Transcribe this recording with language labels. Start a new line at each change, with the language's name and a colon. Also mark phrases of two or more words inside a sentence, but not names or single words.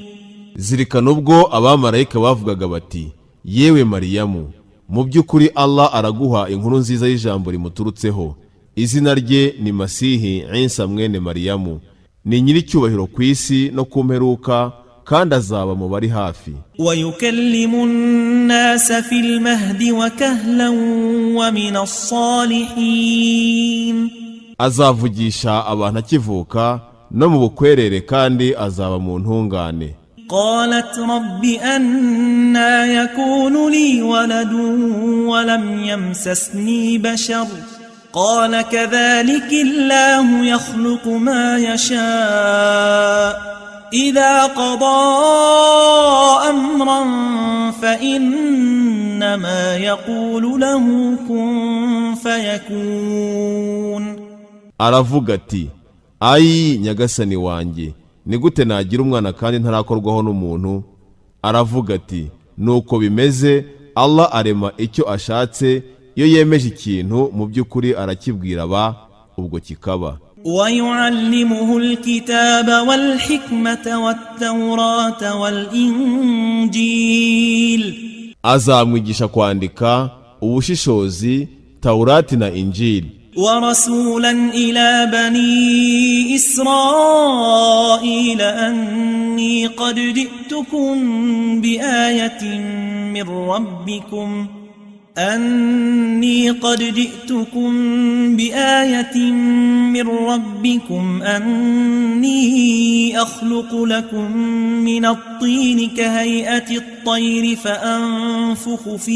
Kinyarwanda: Zirikana ubwo abamarayika bavugaga bati yewe Mariyamu, mu by'ukuri Allah araguha inkuru nziza y'ijambo rimuturutseho. Izina rye ni Masihi Isa mwene Mariyamu, ni nyiri cyubahiro ku isi no ku mperuka, kandi azaba mu bari hafi.
Arabic: ويكلم الناس في المهد وكهلا ومن الصالحين.
Kinyarwanda: Azavugisha abantu akivuka no mu bukwerere kandi azaba mu ntungane.
Arabic: قالت رب أنى يكون لي ولد ولم يمسسني بشر قال كذلك الله يخلق ما يشاء إذا قضى أمرا فإنما يقول له كن فيكون.
Kinyarwanda: Aravuga ati, ayi nyagasani wanjye, ni gute nagira umwana kandi ntarakorwaho n'umuntu? Aravuga ati, nuko bimeze, Allah arema icyo ashatse, iyo yemeje ikintu mu by'ukuri arakibwira ba, ubwo kikaba.
Arabic: ويعلمه الكتاب والحكمة والتوراة والإنجيل.
Kinyarwanda: Azamwigisha kwandika, ubushishozi, Taurati na Injili.
Arabic: ورسولا إلى بني إسرائيل أني قد جئتكم بآية من ربكم أني أخلق لكم من الطين كهيئة الطير فأنفخ